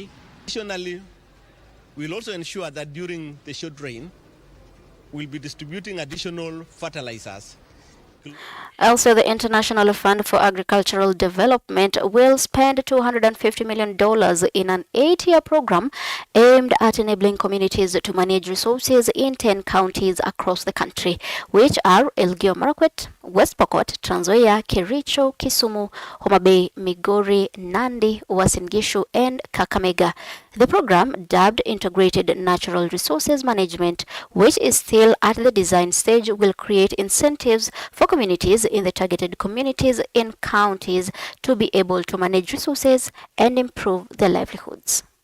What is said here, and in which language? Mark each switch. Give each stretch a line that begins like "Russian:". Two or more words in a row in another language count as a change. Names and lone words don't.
English: Additionally, we'll also ensure that during the short rain, we'll be distributing additional fertilizers. Also, the International Fund for Agricultural Development will spend $250 million in an 8-year program aimed at enabling communities to manage resources in 10 counties across the country, which are Elgeyo Marakwet, West Pokot, Trans Nzoia, Kericho, Kisumu, Homa Bay, Migori, Nandi, Uasin Gishu, and Kakamega. The program, dubbed Integrated Natural Resources Management, which is still at the design stage, will create incentives for communities in the targeted communities in counties to be able to manage resources and improve their livelihoods.